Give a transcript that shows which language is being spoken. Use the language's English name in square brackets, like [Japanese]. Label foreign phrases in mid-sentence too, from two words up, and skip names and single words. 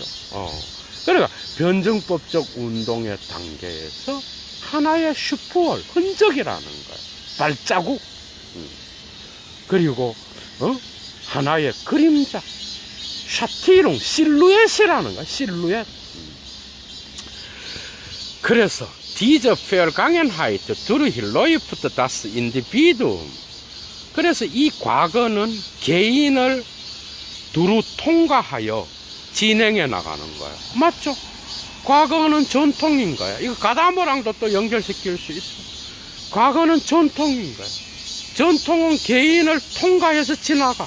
[Korean] 그러니까 변증법적 운동의 단계에서 하나의 슈퍼월, 흔적이라는 거예요. 발자국. 그리고 하나의 그림자, 샤티롱, 실루엣이라는 거야. 실루엣. [German] 그래서 diese Vergangenheit durch läuft das Individuum. [Korean] 그래서 이 과거는 개인을 두루 통과하여 진행해 나가는 거야. 맞죠? 과거는 전통인 거야. 이거 가다모랑도 또 연결시킬 수 있어. 과거는 전통인 거야. 전통은 개인을 통과해서 지나가.